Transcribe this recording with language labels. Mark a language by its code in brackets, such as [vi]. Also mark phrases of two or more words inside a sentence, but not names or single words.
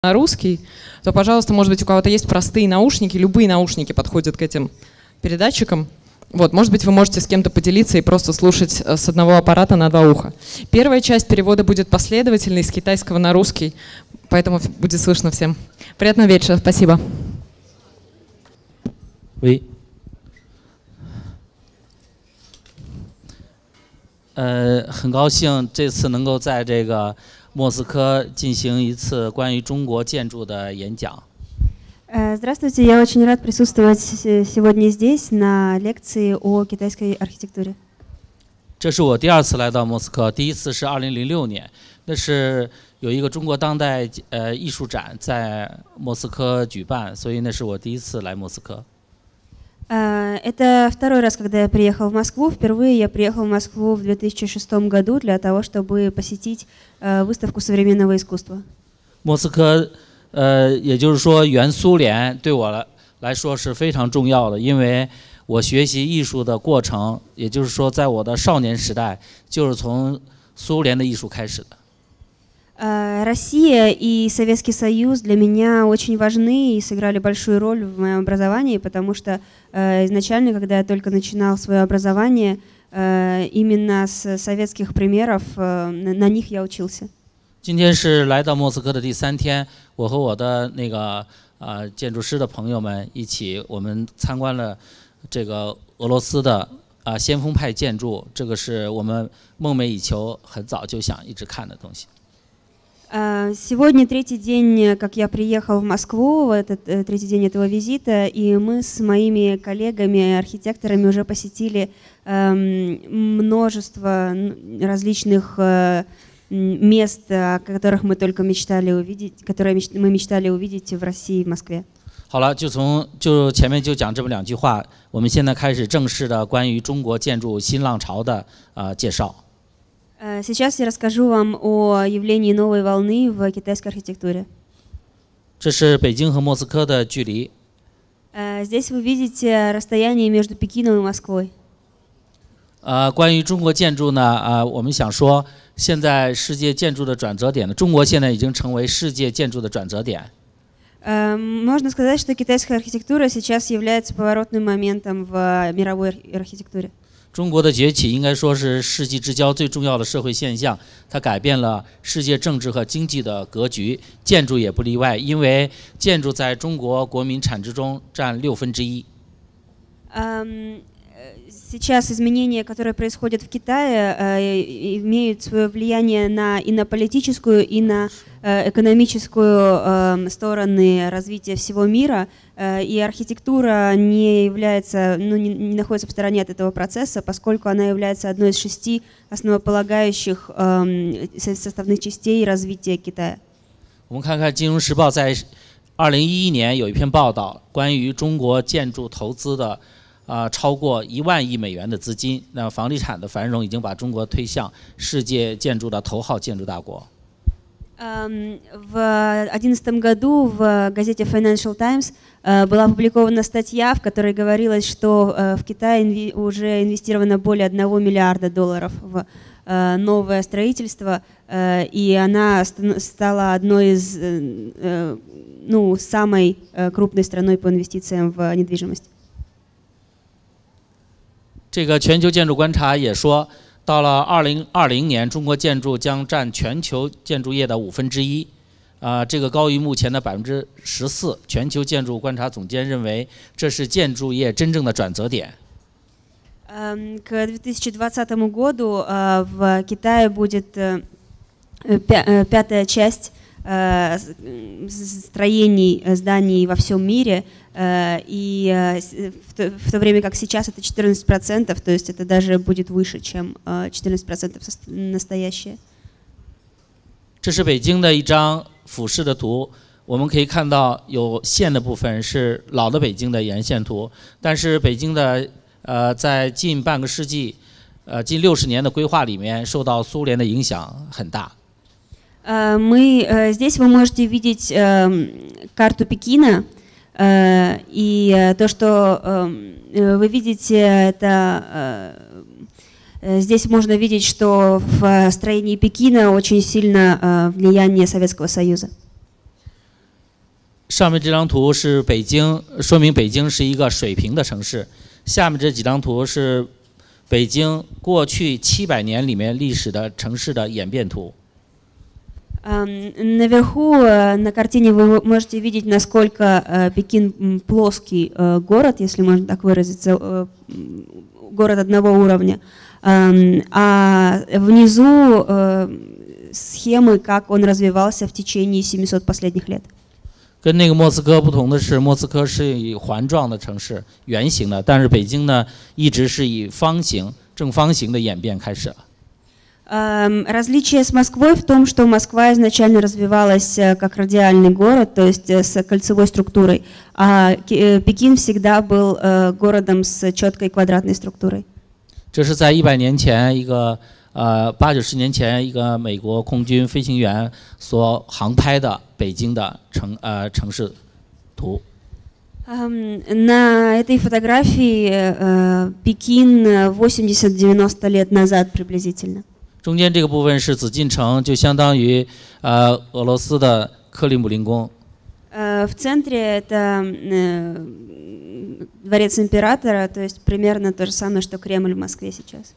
[ru] на русский, то, пожалуйста, может быть, у кого-то есть простые наушники, любые наушники подходят к этим передатчикам. Вот, может быть, вы можете с кем-то поделиться и просто слушать с одного аппарата на два уха. Первая часть перевода будет последовательной, с китайского на русский, поэтому будет слышно всем. Приятного вечера, спасибо. Oui. [zh] 很高兴这次能够在这个莫斯科进行一次关于中国建筑的演讲。 [ru] Здравствуйте, я очень рад присутствовать сегодня здесь на лекции о китайской архитектуре. [zh] 这是我第二次来到莫斯科，第一次是2006年，那是有一个中国当代艺术展在莫斯科举办，所以那是我第一次来莫斯科。 [ru] Это второй раз, когда я приехал в Москву. Впервые я приехал в Москву в 2006 году для того, чтобы посетить выставку современного искусства. [zh] 莫斯科，也就是说原苏联对我来说是非常重要的，因为我学习艺术的过程，也就是说在我的少年时代就是从苏联的艺术开始的。 [ru] Россия и Советский Союз для меня очень важны и сыграли большую роль в моем образовании, потому что изначально, когда я только начинал свое образование, именно с советских примеров, на них я учился. [zh] 今天是来到莫斯科的第3天，我和我的那个建筑师的朋友们一起，我们参观了这个俄罗斯的先锋派建筑，这个是我们梦寐以求，很早就想一直看的东西。 [ru] Сегодня третий день, как я приехал в Москву, этот третий день этого визита, и мы с моими коллегами, архитекторами уже посетили множество различных мест, о которых мы только мечтали увидеть, которые мы мечтали увидеть в России, в Москве. [zh] 好了，就前面就讲这么2句话，我们现在开始正式的关于中国建筑新浪潮的介绍。 [ru] Сейчас я расскажу вам о явлении новой волны в китайской архитектуре. [zh] 这是北京和莫斯科的距离。 [ru] Здесь вы видите расстояние между Пекином и Москвой. [zh] 关于中国建筑呢，我们想说，现在世界建筑的转折点呢，中国现在已经成为世界建筑的转折点。 [ru] Можно сказать, что китайская архитектура сейчас является поворотным моментом в мировой архитектуре. [zh] 中国的崛起应该说是世纪之交最重要的社会现象，它改变了世界政治和经济的格局，建筑也不例外，因为建筑在中国国民产值中占1/6。 [ru] Сейчас изменения, которые происходят в Китае, имеют свое влияние и на политическую, и на экономическую стороны развития всего мира, и архитектура не является, не находится в стороне от этого процесса, поскольку она является одной из 6 основополагающих составных частей развития Китая. [zh] 我们看看《金融时报》在2011年有一篇报道，关于中国建筑投资的。超过1万亿美元的资金，那房地产的繁荣已经把中国推向世界建筑的头号建筑大国。 [ru] В 2011 году в газете Financial Times была опубликована статья, в которой говорилось, что в Китае уже инвестировано более $1 миллиарда в новое строительство, и она стала одной из, самой крупной страной по инвестициям в недвижимость. [zh] 这个全球建筑观察也说，到了2020年，中国建筑将占全球建筑业的1/5，这个高于目前的14%。全球建筑观察总监认为，这是建筑业真正的转折点。 [ru] К 2020 году в Китае будет 5-я часть строений зданий во всем мире, и в то время как сейчас это 14%, то есть это даже будет выше, чем 14% настоящее. [zh] 这是北京的一张俯视的图，我们可以看到有线的部分是老的北京的沿线图，但是北京的在近半个世纪，近60年的规划里面，受到苏联的影响很大。 [ru] Здесь вы можете видеть карту Пекина, и то, что вы видите, это здесь можно видеть, что в строении Пекина очень сильно влияние Советского Союза. [zh] 上面这张图是北京，说明北京是一个水平的城市。下面这几张图是北京过去700年里面历史的城市的演变图。 [ru] Наверху на картине вы можете видеть, насколько Пекин плоский город, если можно так выразиться, город одного уровня. А внизу схемы, как он развивался в течение 700 последних лет. [zh] 跟那个莫斯科不同的是，莫斯科是以环状的城市，圆形的，但是北京呢，一直是以方形、正方形的演变开始了。 [ru] Различие с Москвой в том, что Москва изначально развивалась как радиальный город, то есть с кольцевой структурой, а Пекин всегда был городом с четкой квадратной структурой. [zh] 这是在100年前一个80-90年前一个美国空军飞行员所航拍的北京的城市图。 [ru] На этой фотографии Пекин 80-90 лет назад приблизительно. [zh] 中间这个部分是紫禁城，就相当于俄罗斯的克里姆林宫。 [ru] В центре это дворец императора, то есть примерно то же самое, что Кремль в Москве сейчас.